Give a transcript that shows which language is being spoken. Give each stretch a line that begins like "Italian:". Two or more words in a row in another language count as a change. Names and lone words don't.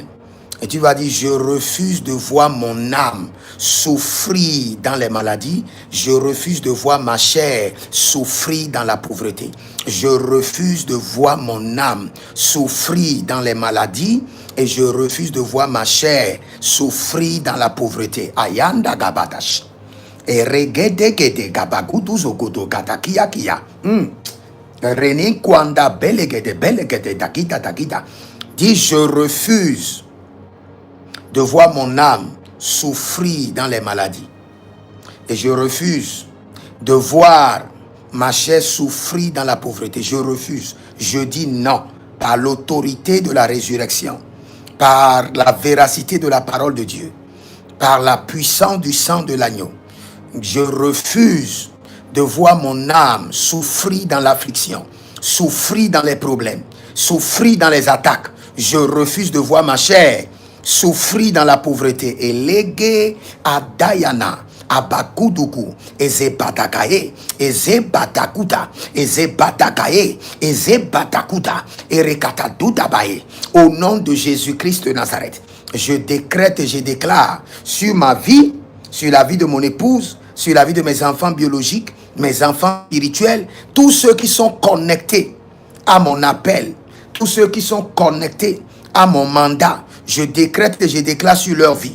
French: Et tu vas dire, je refuse de voir mon âme souffrir dans les maladies. Je refuse de voir ma chair souffrir dans la pauvreté. Je refuse de voir mon âme souffrir dans les maladies. Et je refuse de voir ma chair souffrir dans la pauvreté. Ayanda gabadash. Et regedegede gabaguduzogodo gatakia kia. René kwanda belegede dakita dakita. Dis, je refuse de voir mon âme souffrir dans les maladies. Et je refuse de voir ma chair souffrir dans la pauvreté. Je refuse. Je dis non. Par l'autorité de la résurrection, par la véracité de la parole de Dieu, par la puissance du sang de l'agneau, je refuse de voir mon âme souffrir dans l'affliction, souffrir dans les problèmes, souffrir dans les attaques. Je refuse de voir ma chair souffrir dans la pauvreté. Et légué à Dayana, à Bakuduku, et Zebatakaye, et Zebatakuta, et Zebatakaye, et Zebatakuta, et Rekatadudabaye. Au nom de Jésus-Christ de Nazareth, je décrète et je déclare sur ma vie, sur la vie de mon épouse, sur la vie de mes enfants biologiques, mes enfants spirituels, tous ceux qui sont connectés à mon appel, tous ceux qui sont connectés à mon mandat, je décrète et je déclare sur leur vie.